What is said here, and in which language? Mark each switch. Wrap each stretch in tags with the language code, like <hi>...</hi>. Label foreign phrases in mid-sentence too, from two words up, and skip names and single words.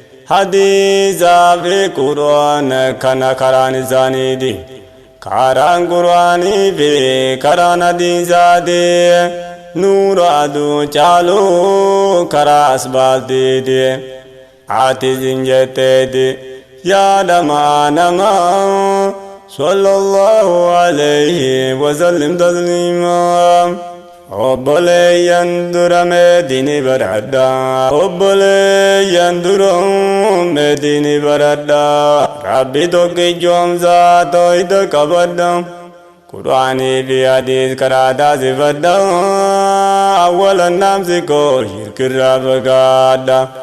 <om>Hadiisaa fi Qur'aan kana karaan isaaniiti. Karaan Qur'aanii fi karaan hadiisaati. Nuura aduu caalu karaa asbaaltiiti. Ati zin jetteeti yaada maanama.</om> <ar>صلى الله عليه وسلم تسليما.</ar> <om>Obboleeyyan dura meetini baradha. Obboleeyyan dura meetini baradha. Rabbi tokkichoomsaa tooyita qabadha. Qur'aanii fi hadiis karaa taasifadha. Awwalan naamsi koo shirkirraa fagaadha.</om>